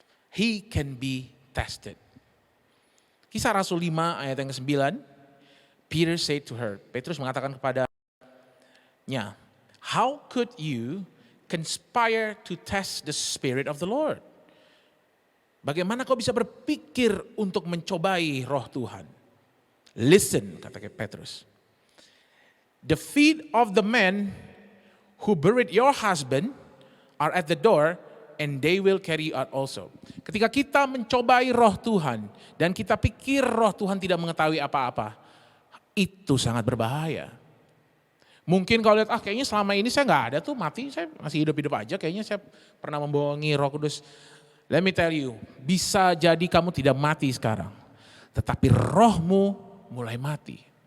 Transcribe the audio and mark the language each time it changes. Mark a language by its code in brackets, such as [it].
[en] He can be tested. [id] Kisah Rasul 5 ayat yang ke-9, [en] Peter said to her, [id] Petrus mengatakan kepadanya, [en] how could you conspire to test the Spirit of the Lord? [id] Bagaimana kau bisa berpikir untuk mencobai Roh Tuhan? [en] Listen, [id] kata Petrus. [en] The feet of the men who buried your husband are at the door and they will carry you out also. [id] Ketika kita mencobai Roh Tuhan dan kita pikir Roh Tuhan tidak mengetahui apa-apa, itu sangat berbahaya. Mungkin kalau lihat, kayaknya selama ini saya nggak ada tuh, mati, saya masih hidup-hidup aja, kayaknya saya pernah membohongi Roh Kudus. [en] Let me tell you, [id] bisa jadi kamu tidak mati sekarang, tetapi rohmu mulai mati.